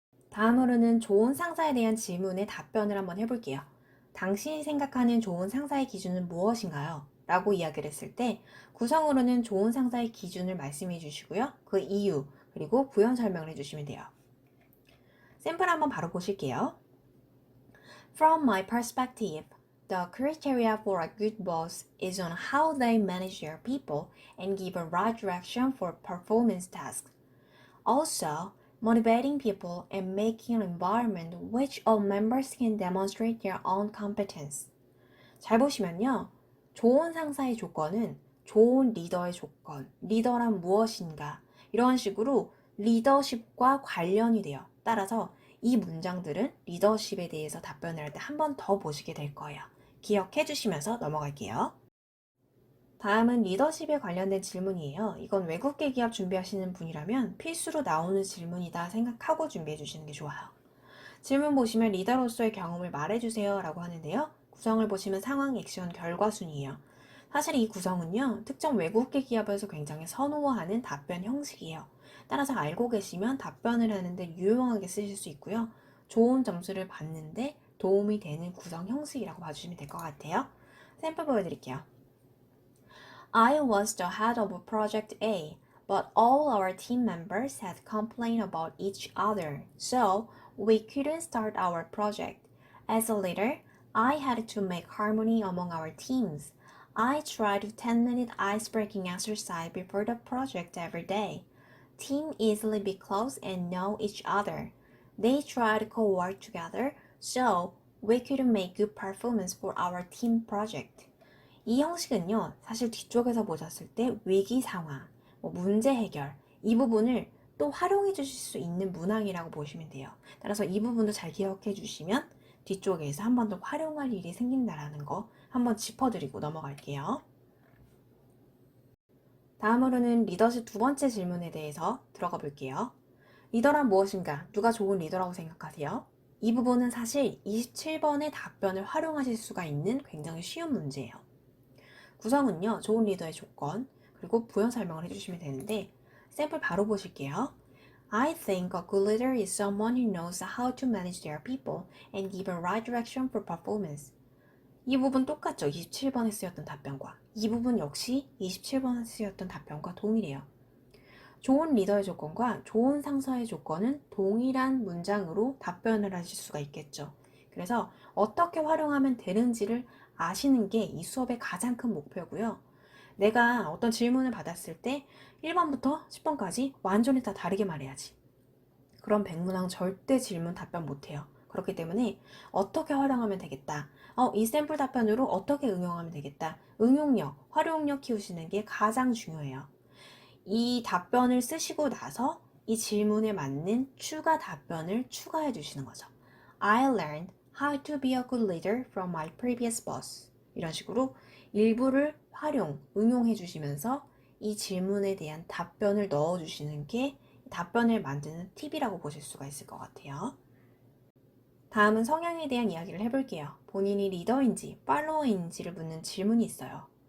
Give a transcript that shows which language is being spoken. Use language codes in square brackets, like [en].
[ko] 다음으로는 좋은 상사에 대한 질문에 답변을 한번 해볼게요. 당신이 생각하는 좋은 상사의 기준은 무엇인가요? 라고 이야기를 했을 때 구성으로는 좋은 상사의 기준을 말씀해 주시고요. 그 이유, 그리고 부연 설명을 해주시면 돼요. 샘플 한번 바로 보실게요. [en] From my perspective, the criteria for a good boss is on how they manage their people and give a right direction for performance tasks. Also, motivating people and making an environment which all members can demonstrate their own competence. [ko] 잘 보시면요. 좋은 상사의 조건은 좋은 리더의 조건, 리더란 무엇인가 이런 식으로 리더십과 관련이 돼요. 따라서 이 문장들은 리더십에 대해서 답변을 할 때 한 번 더 보시게 될 거예요. 기억해 주시면서 넘어갈게요. 다음은 리더십에 관련된 질문이에요. 이건 외국계 기업 준비하시는 분이라면 필수로 나오는 질문이다 생각하고 준비해 주시는 게 좋아요. 질문 보시면 리더로서의 경험을 말해주세요 라고 하는데요. 구성을 보시면 상황, 액션, 결과 순이에요. 사실 이 구성은요, 특정 외국계 기업에서 굉장히 선호하는 답변 형식이에요. 따라서 알고 계시면 답변을 하는데 유용하게 쓰실 수 있고요. 좋은 점수를 받는데 도움이 되는 구성 형식이라고 봐주시면 될 것 같아요. 샘플 보여드릴게요. [en] I was the head of Project A, but all our team members had complained about each other, so we couldn't start our project. As a leader, I had to make harmony among our teams. I tried a 10-minute ice-breaking exercise before the project every day. Team easily be close and know each other. They tried to co-work together, so we could make good performance for our team project. [ko] 이 형식은요, 사실 뒤쪽에서 보셨을 때 위기 상황, 문제 해결, 이 부분을 또 활용해 주실 수 있는 문항이라고 보시면 돼요. 따라서 이 부분도 잘 기억해 주시면 뒤쪽에서 한 번 더 활용할 일이 생긴다라는 거 한번 짚어드리고 넘어갈게요. 다음으로는 리더십 두 번째 질문에 대해서 들어가 볼게요. 리더란 무엇인가? 누가 좋은 리더라고 생각하세요? 이 부분은 사실 27번의 답변을 활용하실 수가 있는 굉장히 쉬운 문제예요. 구성은요, 좋은 리더의 조건, 그리고 부연 설명을 해주시면 되는데, 샘플 바로 보실게요. [en] I think a good leader is someone who knows how to manage their people and give a right direction for performance. [ko] 이 부분 똑같죠? 27번에 쓰였던 답변과. 이 부분 역시 27번에 쓰였던 답변과 동일해요. 좋은 리더의 조건과 좋은 상사의 조건은 동일한 문장으로 답변을 하실 수가 있겠죠. 그래서 어떻게 활용하면 되는지를 아시는 게 이 수업의 가장 큰 목표고요. 내가 어떤 질문을 받았을 때 1번부터 10번까지 완전히 다 다르게 말해야지. 그럼 백문항 절대 질문 답변 못해요. 그렇기 때문에 어떻게 활용하면 되겠다. 이 샘플 답변으로 어떻게 응용하면 되겠다. 응용력, 활용력 키우시는 게 가장 중요해요. 이 답변을 쓰시고 나서 이 질문에 맞는 추가 답변을 추가해 주시는 거죠. [en] I learned how to be a good leader from my previous boss. [ko] 이런 식으로 일부를 활용, 응용해 주시면서 이 질문에 대한 답변을 넣어 주시는 게 답변을 만드는 팁이라고 보실 수가 있을 것 같아요. 다음은 성향에 대한 이야기를 해볼게요. 본인이 리더인지 팔로워인지를 묻는 질문이 있어요.